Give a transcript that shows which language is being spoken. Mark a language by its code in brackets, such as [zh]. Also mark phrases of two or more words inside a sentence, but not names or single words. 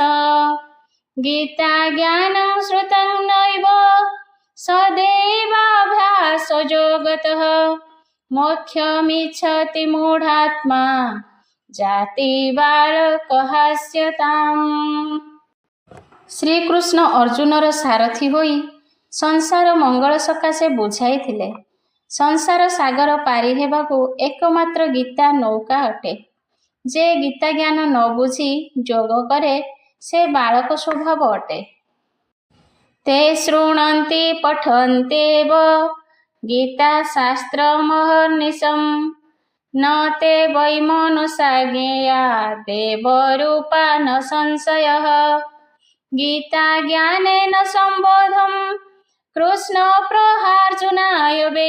[sa] गीता ज्ञानं श्रुतं नैव सदैवाभ्यासो गतः। मोक्षमिच्छति मूढात्मा जाति बालकहास्यताम्। [or] ଶ୍ରୀକୃଷ୍ଣ ଅର୍ଜୁନର ସାରଥି ହୋଇ ସଂସାର ମଙ୍ଗଳ ସକାଶେ ବୁଝାଇଥିଲେ। ସଂସାର ସାଗର ପାରି ହେବାକୁ ଏକମାତ୍ର ଗୀତା ନୌକା ଅଟେ। ଜେ ଗୀତା ଜ୍ଞାନ ନ ବୁଝି ଜୋଗ କରେ ସେ ବାଳକ ସ୍ୱଭାବ ଅଟେ। [sa] ते शृण्वन्ति पठन्त्येव गीता शास्त्रमहर्निशम्। न ते वै मनुषा ज्ञेया देवरूपा न संशयः। गीता ज्ञानेन सम्बोधं कृष्ण प्रहार्जुनाय वै।